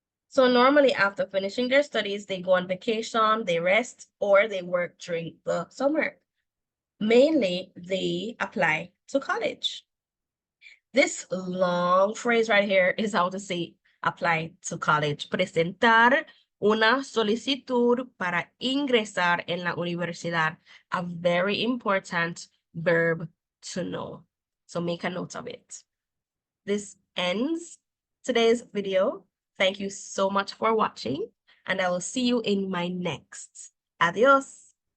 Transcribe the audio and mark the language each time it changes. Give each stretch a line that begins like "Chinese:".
English: So normally after finishing their studies, they go on vacation, they rest, or they work during the summer. Mainly, they apply to college. This long phrase right here is how to say apply to college.
Spanish: Presentar una solicitud para ingresar en la universidad.
English: A very important verb to know. So make a note of it. This ends today's video. Thank you so much for watching, and I will see you in my next. Adios.